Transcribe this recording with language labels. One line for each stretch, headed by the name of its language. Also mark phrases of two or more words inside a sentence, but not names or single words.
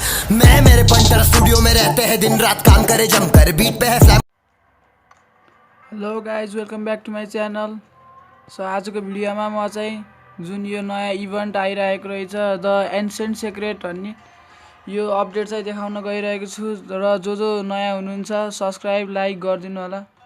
Hindi: मैं मेरे पंटर स्टूडियो में रहते हैं दिन रात काम करे जमकर बीट पे है फ्लैम।
English: Hello guys welcome back to my channel.
Nepali: सो आजको भिडियोमा म चाहिँ जुन यो नयाँ इभेन्ट आइरहेको रहेछ द एन्सेन्ट सेक्रेट भन्ने यो अपडेट चाहिँ देखाउन गइरहेको छु र जो नयाँ हुनुहुन्छ
English: subscribe like
Nepali: गरिदिनु होला।